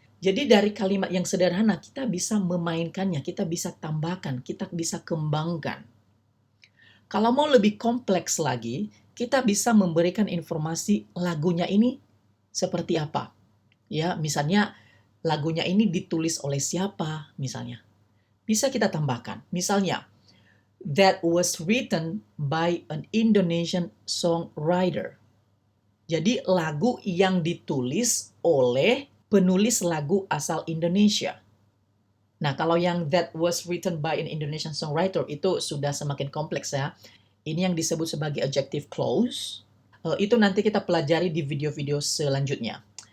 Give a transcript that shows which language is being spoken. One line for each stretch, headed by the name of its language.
Indonesian: Jadi dari kalimat yang sederhana kita bisa memainkannya, kita bisa tambahkan, kita bisa kembangkan. Kalau mau lebih kompleks lagi, kita bisa memberikan informasi lagunya ini seperti apa. Ya, misalnya lagunya ini ditulis oleh siapa misalnya. Bisa kita tambahkan. Misalnya,
English: that was written by an Indonesian songwriter.
Indonesian: Jadi lagu yang ditulis oleh penulis lagu asal Indonesia. Nah, kalau yang
English: that was written by an Indonesian songwriter
Indonesian: itu sudah semakin kompleks ya. Ini yang disebut sebagai adjective clause. Itu nanti kita pelajari di video-video selanjutnya.